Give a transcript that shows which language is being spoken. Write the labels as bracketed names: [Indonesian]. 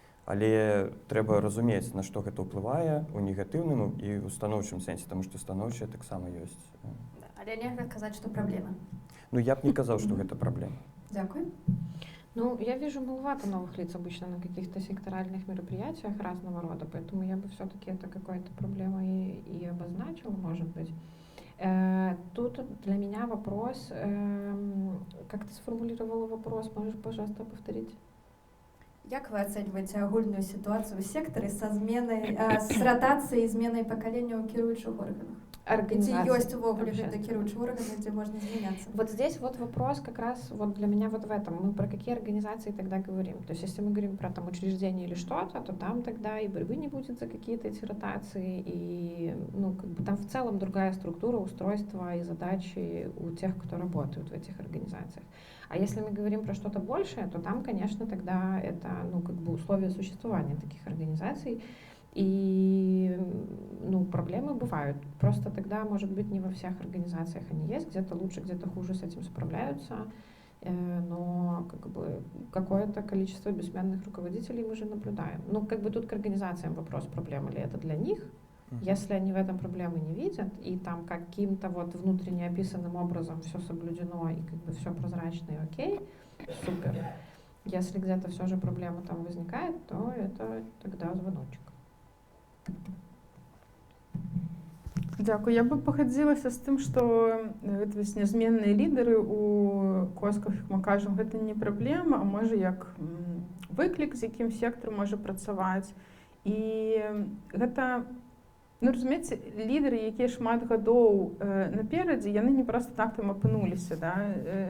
[Belarusian] Але трэба разумець, на што гэта ўплывае ў негатыўным і ў станоўчым сэнсе, таму што станоўчае таксама ёсць. Але нельга казаць, што праблема. Ну, я б не казаў, што гэта праблема. Дякую. [Russian] Ну, я вижу маловато новых лиц обычно на каких-то секторальных мероприятиях разного рода, поэтому я бы все-таки это какой-то проблемой и обозначила, может быть. Тут для меня вопрос, как ты сформулировала вопрос, можешь, пожалуйста, повторить? [Belarusian] Як вы ацэньваеце агульную сітуацыю ў сектары з ратацыяй і зменай пакалення ў кіруючых органах? Ці ёсць увогуле гэта кіруючыя органы, дзе можна змяняцца? [Russian] Вот здесь вот вопрос как раз вот для меня вот в этом. Мы про какие организации тогда говорим? То есть если мы говорим про там учреждение или что-то, то там тогда и борьбы не будет за какие-то эти ротации, и там в целом другая структура, устройства и задачи у тех, кто работают в этих организациях. А если мы говорим про что-то большее, то там, конечно, тогда это условия существования таких организаций. И проблемы бывают. Просто тогда, может быть, не во всех организациях они есть, где-то лучше, где-то хуже с этим справляются. Но какое-то количество бессменных руководителей мы же наблюдаем. Тут к организациям вопрос, проблема ли это для них. Если они в этом проблемы не видят, и там каким-то внутренне описанным образом все соблюдено, и все прозрачно и окей, супер. Если где-то все же проблема там возникает, то это тогда звоночек. [Belarusian] Дякую. Я бы пагадзілася з тым, што нязменныя лідары у косках, як мы кажам, гэта не праблема, а можа як выклік, з якім сектар можа працаваць. І гэта, разумееце, лідары, якія шмат гадоў наперадзе, яны не проста так там апынуліся. Да?